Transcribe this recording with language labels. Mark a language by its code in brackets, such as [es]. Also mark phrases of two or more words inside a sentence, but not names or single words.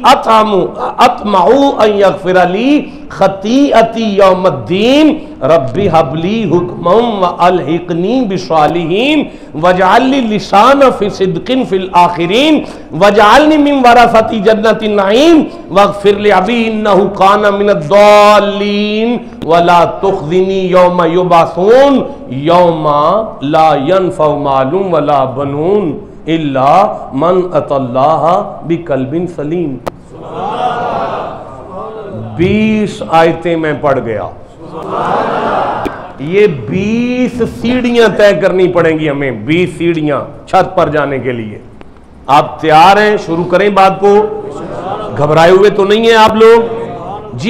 [ar] أطمع أن يغفر لي خطيئتي يوم الدين رب هب لي حكما وألحقني بالصالحين واجعل لي لسان صدق في الآخرين واجعلني من ورثة جنة النعيم واغفر لأبي إنه كان من الضالين ولا تخزني يوم يبعثون يوم لا ينفع مال ولا بنون إلا من أتى الله بقلب سليم. [ur] 20 آیتیں میں پڑھ گیا. یہ 20 سیڑھیاں طے کرنی پڑیں گی ہمیں، 20 سیڑھیاں چھت پر جانے کے لیے. آپ تیار ہیں؟ شروع کریں بات کو. گھبرائے ہوئے تو نہیں ہے آپ لوگ جی?